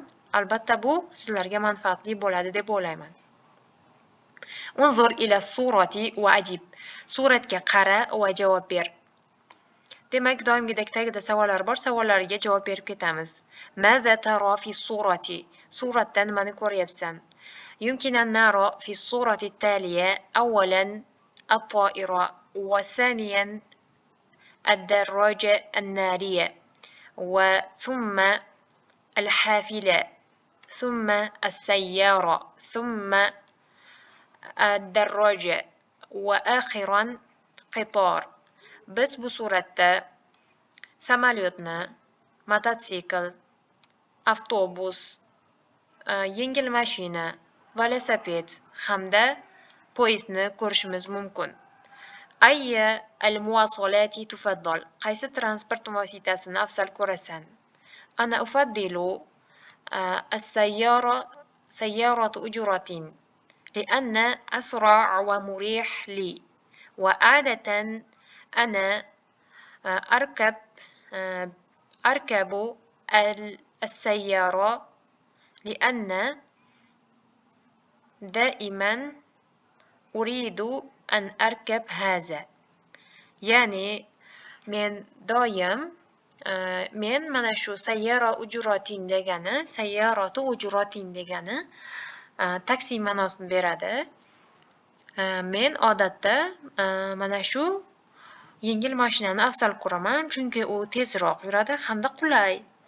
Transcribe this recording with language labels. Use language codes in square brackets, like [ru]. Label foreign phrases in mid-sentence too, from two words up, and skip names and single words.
[uz] Albatta bu sizlarga manfaatli bo'ladi deb o'ylayman. [ar] انظر إلى الصورة وأجب. [uz] Suratga qara va javob ber. Demak, doimgidek tagida savollar bor, savollariga javob berib ketamiz. [ar] ماذا ترى في الصورة? [uz] Suratda nimani ko'ryapsan? [ar] يمكن أن نرى في الصورة التالية أولا الطائرة، وثانيا الدراجة النارية، وثم الحافلة، ثم السيارة، ثم الدراجة، وآخرا قطار. [uz] Biz bu suratda samolyotni, mototsikl, avtobus, yengil mashina, velosiped hamda poyezdni ko'rishimiz mumkin. [ar] أي المواصلات تفضل? [uz] Qaysi transport vositasini afzal ko'rasan? [ar] أنا أفضل سيارة أجرة لأن أسرع ومريح لي، وعادة أنا أركب السيارة لأن دائما أريد أن أركب هذا. [uz] يعني men doim men mana shu [ar] سيارة أجرة [uz] degani taksi ma'nosini beradi. Men odatda mana shu yengil mashinani afzal ko'raman, chunki u tezroq yuradi hamda qulay.